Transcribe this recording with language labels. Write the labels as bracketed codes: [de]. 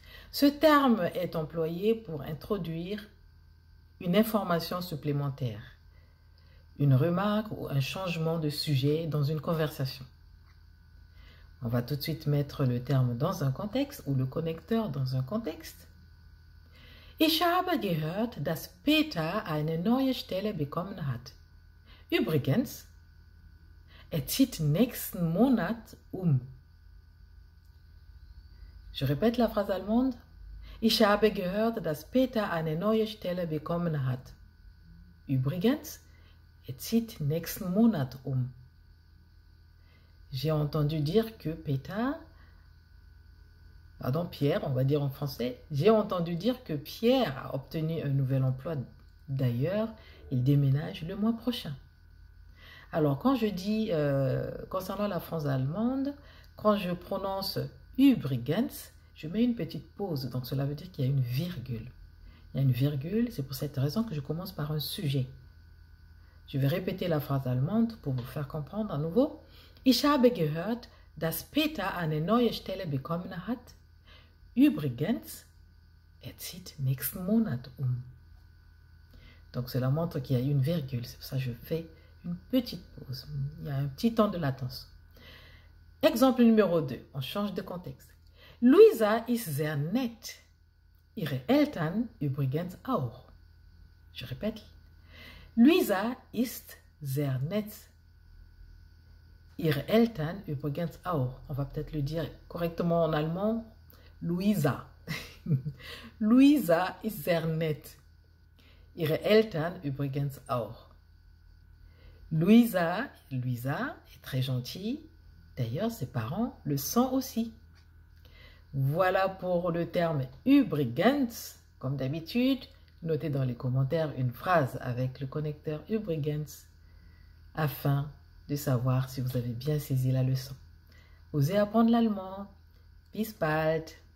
[fr] Ce terme est employé pour introduire une information supplémentaire, une remarque ou un changement de sujet dans une conversation. On va tout de suite mettre le terme dans un contexte ou le connecteur dans un contexte. [de] Ich habe gehört, dass Peter eine neue Stelle bekommen hat. Übrigens, zieht nächsten Monat um. [fr] Je répète la phrase allemande. [de] Ich habe gehört, dass Peter eine neue Stelle bekommen hat. Übrigens, zieht nächsten Monat um. [fr] J'ai entendu dire que Pierre, on va dire en français, j'ai entendu dire que Pierre a obtenu un nouvel emploi. D'ailleurs, il déménage le mois prochain. Alors, quand je dis, concernant la phrase allemande, quand je prononce übrigens, je mets une petite pause, donc cela veut dire qu'il y a une virgule. Il y a une virgule, c'est pour cette raison que je commence par un sujet. Je vais répéter la phrase allemande pour vous faire comprendre à nouveau. [de] Ich habe gehört, dass Peter eine neue Stelle bekommen hat. Übrigens, zieht nächsten Monat um. [fr] Donc cela montre qu'il y a une virgule, c'est pour ça que je fais une petite pause. Il y a un petit temps de latence. Exemple numéro 2, on change de contexte. [de] Luisa ist sehr nett. Ihre Eltern übrigens auch. [fr] Je répète. [de] Luisa ist sehr nett. Ihre Eltern übrigens auch. [fr] On va peut-être le dire correctement en allemand. [de] Luisa. Luisa ist sehr nett. Ihre Eltern übrigens auch. [fr] Luisa est très gentille. D'ailleurs, ses parents le sont aussi. Voilà pour le terme übrigens. Comme d'habitude, notez dans les commentaires une phrase avec le connecteur übrigens afin de savoir si vous avez bien saisi la leçon. Osez apprendre l'allemand. [de] Bis bald!